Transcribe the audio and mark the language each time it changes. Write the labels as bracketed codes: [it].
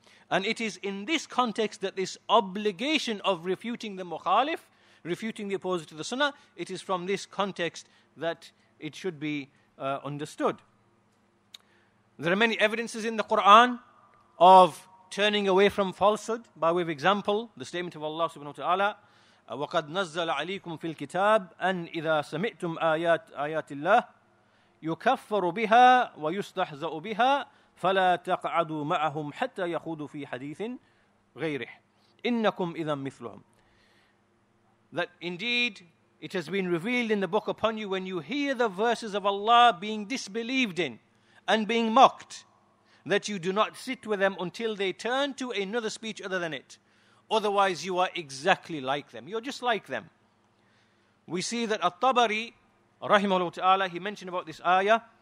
[en] And it is in this context that this obligation of refuting the mukhalif, refuting the opposite to the sunnah, it is from this context that it should be understood. There are many evidences in the Quran of turning away from falsehood. By way of example, the statement of Allah subhanahu wa ta'ala, [ar] وَقَدْ نَزَّلَ عَلَيْكُمْ فِي الْكِتَابِ أَنْ إِذَا سَمِعْتُمْ آيَاتِ اللَّهِ يُكَفَّرُ بِهَا وَيُسْتَحْزَأُ بِهَا فَلَا تَقْعَدُوا مَعَهُمْ حَتَّى يَخُوضُوا فِي حَدِيثٍ غَيْرِهِ إِنَّكُمْ إِذًا مِثْلُهُمْ. [en] That indeed it has been revealed in the book upon you, when you hear the verses of Allah being disbelieved in and being mocked, that you do not sit with them until they turn to another speech other than it. Otherwise you are exactly like them. You're just like them. We see that At-Tabari, rahimahullah ta'ala, he mentioned about this ayah.